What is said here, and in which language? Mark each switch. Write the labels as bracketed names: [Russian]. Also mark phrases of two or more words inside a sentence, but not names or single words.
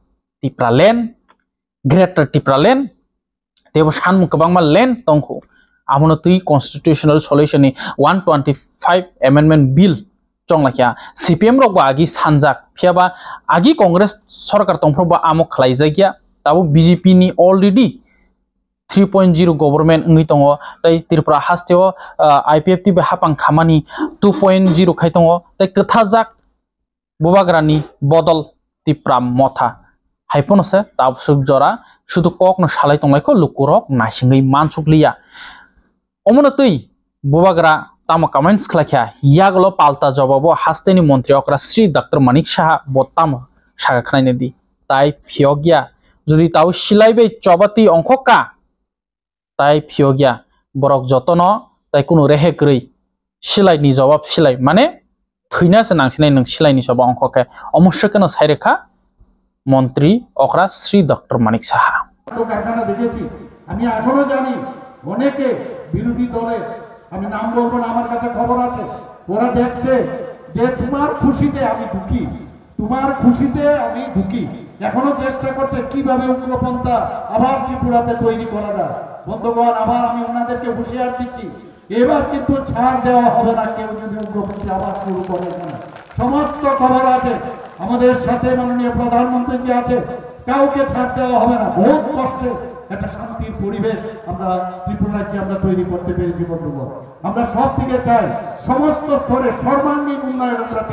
[Kok Borok] Tripura land greater Tripura land tebo sanmung kwbangma land tongkho amono tui [English] constitutional solution [Kok Borok] ni 125 amendment bill chonglakya CPM rok ba agi sanjak phiaba agi congress sarkar tongfro ba amok khlaijakya tabo BJP ni already 3.0 government ngi tongo tai Tripura hasteo IPFT be hapang khamani 2.0 khai tongo tai kathajak bubagrani bodol tipram motha haiponose tabsuk jora শুধু কক no salai tonglaiko lukurok nasingai mansukliya omono tui bubagra tamo comments khlakya yaglo palta jawabo hasteni mantri okra Sri Dr. Manik Saha botam saga khnaine di tai phiogya jodi tau silaibe chobati ongkhoka tai phiogya borok jotono tai kuno rehe krei silai ni jawab silai mane thuina se nangsinai nang silai ni jawab ongkhoke omosya keno sairekha মন্ত্রী অকরা শ্রী ডক্টর মানিক সাহা [Bangla] কারখানা দেখেছি আমি এখনো জানি অনেকে বিরোধী দলে আমি নাম বলবো না আমার কাছে খবর আছে ওরা দেখছে যে তোমার খুশিতে আমি দুঃখী তোমার খুশিতে আমি দুঃখী এখনো চেষ্টা করছে কিভাবে উগ্রপন্থা আবার ত্রিপুরাতে তৈরি করা যায় বন্ধুগণ আবার আমি ওনাদেরকে হুঁশিয়ার দিচ্ছি এবার কিন্তু ছাড় দেওয়া হবে না কেউ যদি উগ্রপন্থী আবার শুরু করে এখানে সমস্ত খবর আছে আমাদের সাথে মাননীয় প্রধানমন্ত্রী জি আছে কাউকে ছাড় দেওয়া হবে না বহুত কষ্টে একটা শান্তির পরিবেশ আমরা ত্রিপুরাকে আমরা তৈরি করতে পেরেছি বন্ধুগণ আমরা সব থেকে চাই সমস্ত স্তরে সর্বাঙ্গীন উন্নয়ন আমরা চাই